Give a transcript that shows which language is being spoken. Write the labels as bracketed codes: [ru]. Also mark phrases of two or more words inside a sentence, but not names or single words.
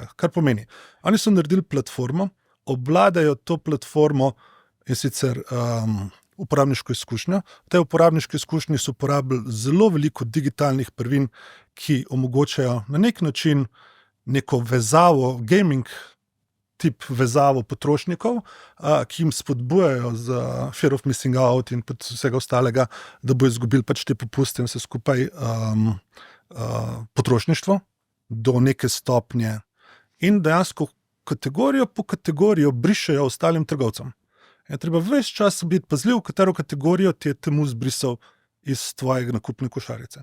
[sl] Kar pomeni, oni so naredili platformo, obvladajo to platformo in sicer uporabniško izkušnjo. V tej uporabniški izkušnji so uporabili zelo veliko digitalnih prvin, ki omogočajo na nek način neko vezavo, gaming tip vezavo potrošnikov, ki jim spodbujajo za [en] fear of missing out [sl] in vsega ostalega, da bo izgubili pač te popuste in vse skupaj potrošništvo do neke stopnje in dejansko kategorijo po kategorijo brišejo ostalim trgovcem. Je treba ves čas biti pazljiv, katero kategorijo ti je temu zbrisal iz tvojega nakupne košarice.